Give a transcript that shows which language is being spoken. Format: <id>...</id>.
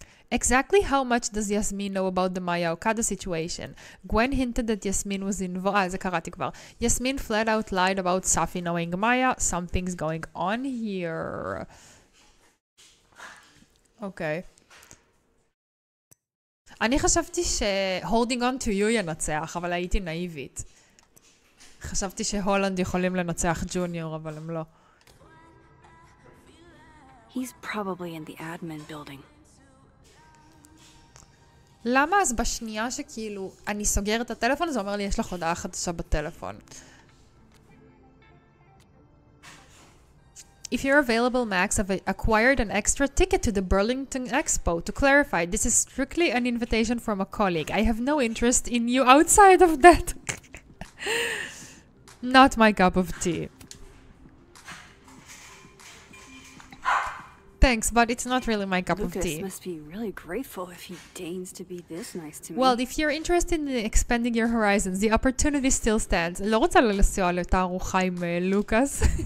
<en>Exactly how much does Yasmin know about the Maya Okada situation? Gwen hinted that Yasmin was involved.</en> <he>זה קראתי כבר.</he> <en>Yasmin flat out lied about Safi knowing Maya. Something's going on here.</en> <he>אוקיי. אני חשבתי ש-</he> <en>holding on to you</en> <he>ינצח, אבל הייתי נאיבית. חשבתי שהולנד יכולים לנצח ג'וניור, אבל הם לא.</he> <en>He's probably in the admin building.</en> <he>למה אז בשנייה שכאילו אני סוגר את הטלפון, זה אומר לי יש לך הודעה חדשה בטלפון.</he> <en>If you're available, Max, I've acquired an extra ticket to the Burlington Expo. To clarify, this is strictly an invitation from a colleague. I have no interest in you outside of that. Not my cup of tea. Thanks, but it's not really my cup of tea. Lucas must be really grateful if he deigns to be this nice to me. Well, if you're interested in expanding your horizons, the opportunity still stands.</en> <he>לא רוצה לנסוע לתערוכה עם לוקאס.</he>